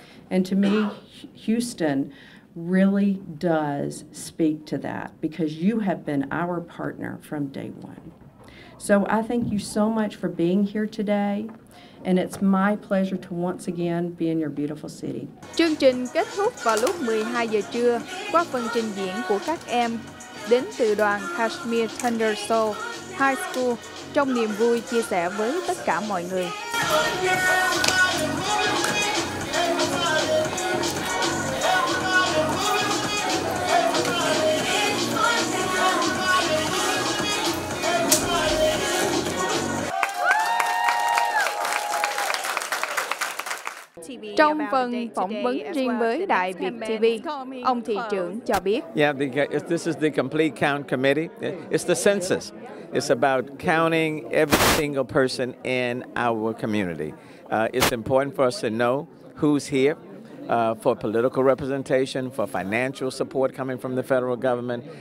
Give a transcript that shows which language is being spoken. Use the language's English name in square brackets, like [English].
[English] And to me, Houston really does speak to that because you have been our partner from day one. So I thank you so much for being here today, and it's my pleasure to once again be in your beautiful city. [Vietnamese] Chương trình kết thúc vào lúc 12 giờ trưa qua phần trình diễn của các em đến từ đoàn Kashmir Thunder Soul High School trong niềm vui chia sẻ với tất cả mọi người. Trong phần phỏng vấn riêng với đài VIETV, ông thị trưởng cho biết. [English] Yeah, this is the complete count committee. It's the census. It's about counting every single person in our community. It's important for us to know who's here for political representation, for financial support coming from the federal government.